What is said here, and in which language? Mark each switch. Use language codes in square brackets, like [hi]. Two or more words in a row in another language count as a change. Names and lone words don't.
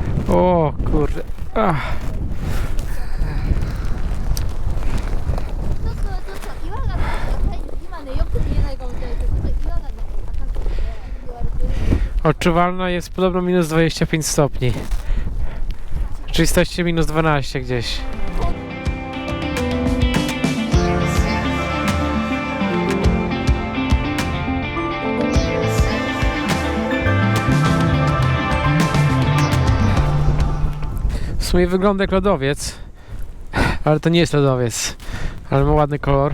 [pl] O kurde. Ach. [ja] ちょっと岩がね、今ねよく見えないかもしれないけど、ちょっと岩がね赤くて言われてるんです。 [pl] Odczuwalna jest podobno minus 25 stopni. W rzeczywistości minus 12 gdzieś. W sumie wygląda jak lodowiec, ale to nie jest lodowiec, ale ma ładny kolor.